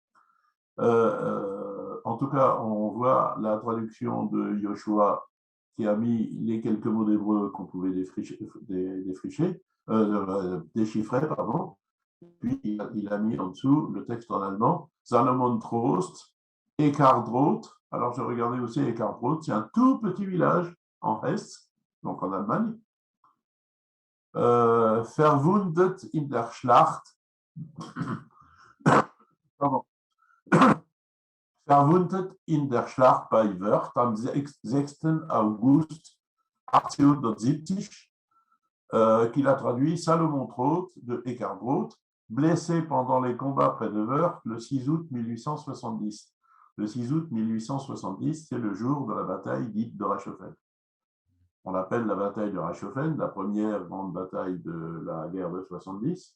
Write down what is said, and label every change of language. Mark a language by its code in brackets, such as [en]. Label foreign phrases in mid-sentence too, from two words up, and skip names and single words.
[fr] En tout cas, on voit la traduction de Yoshua qui a mis les quelques mots d'hébreu qu'on pouvait déchiffrer, pardon. Puis il a mis en dessous le texte en allemand, Salomon Trost, Eckhardt. Alors je regardais aussi Eckhardt, c'est un tout petit village en Hesse, donc en Allemagne. [de] Verwundet in der Schlacht. [fr] Pardon. [de] Verwundet in der Schlacht bei Wörth am 6. August 1870. [fr] qu'il a traduit Salomon Trott de Eckhard Roth, blessé pendant les combats près de Wörth le 6 août 1870. Le 6 août 1870, c'est le jour de la bataille dite de Reichshoffen. On l'appelle la bataille de Reichshoffen, la première grande bataille de la guerre de 70.